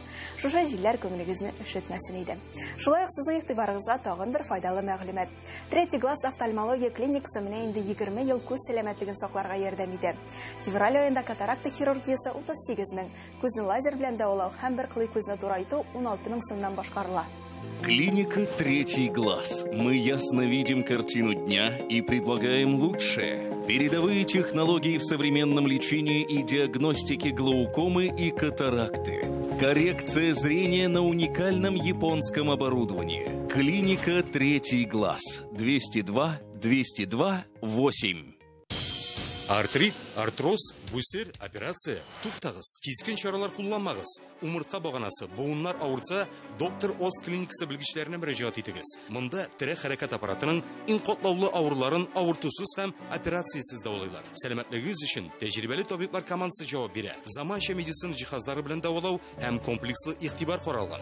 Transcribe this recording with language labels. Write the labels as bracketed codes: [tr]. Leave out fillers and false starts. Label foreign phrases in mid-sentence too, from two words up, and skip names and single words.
[tt] Шушы җилләр күңелегезне өшетмәсен иде. Шулай ук сезнең игътибарыгызга тагын бер файдалы мәгълүмат. Третий класс офтальмология клиникасы менә инде 20 ел күз сәламәтлеген сакларга ярдәм итә. Февраль аенда катаракта хирургиясе 38 мең, күзне лазер белән дәвалау һәм бер кылый күзне турайту 16 мең сумнан башкарыла. [ru] Клиника «Третий глаз». Мы ясно видим картину дня и предлагаем лучшее. Передовые технологии в современном лечении и диагностике глаукомы и катаракты. Коррекция зрения на уникальном японском оборудовании. Клиника «Третий глаз». 202-202-8. [tt] Артрит, артроз, бүсер, операция. Туктагыз, кискен чаралар кулланмагыз. Умыртка баганасы, буыннар авырса, доктор Оз клиникасы белгечләренә мөрәҗәгать итегез. Монда тирә хәрәкәт аппаратының иң катлаулы авырларын авыртусыз һәм операциясыз дәвалыйлар. Сәламәтлегегез өчен тәҗрибәле табиблар командасы җавап бирә. Заманча медицина җиһазлары белән дәвалау һәм комплекслы игътибар каралган.